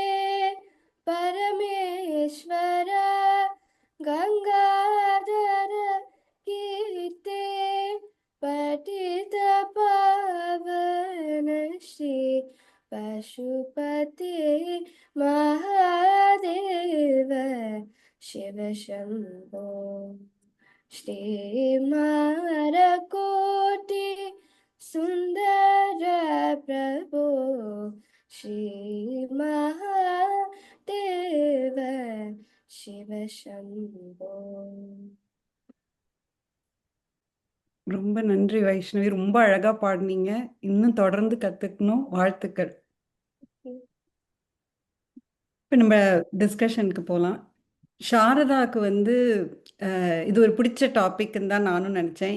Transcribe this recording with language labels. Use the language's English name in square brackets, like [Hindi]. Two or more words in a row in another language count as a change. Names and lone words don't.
[Sanskrit] परमेश्वर गंगाधर कीर्ते पतित पावन श्री पशुपते महादेव शिवशम्भो श्रीमरकोटि सुन्दर प्रभु श्रीमहादेव शिवशम्भो. [Tamil] ரொம்ப நன்றி வைஷ்ணவி, ரொம்ப அழகா பாடினீங்க. இன்னும் தொடர்ந்து கத்துக்கணும். வாழ்த்துக்கள். இப்போ நம்ம டிஸ்கஷனுக்கு போகலாம். சாரதாவுக்கு வந்து இது ஒரு பிடிச்ச டாபிக்னு தான் நானும் நினச்சேன்.